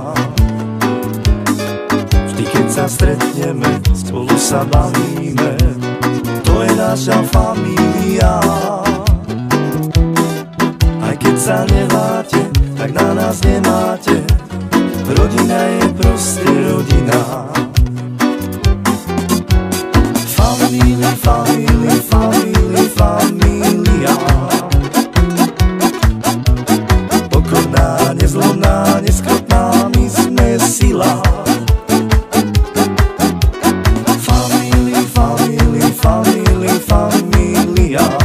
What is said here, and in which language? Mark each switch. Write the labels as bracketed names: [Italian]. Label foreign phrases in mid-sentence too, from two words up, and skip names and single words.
[Slovak] Vždy, keď sa stretneme, spolu sa bavíme, to je naša família. Aj keď sa nemáte, tak na nás nemáte, rodina je proste rodina. [English] Family, family, family, familia. [Slovak] Pokorná, nezlomná, neskrotná, my sme sila. [English] Family, family, family, familia.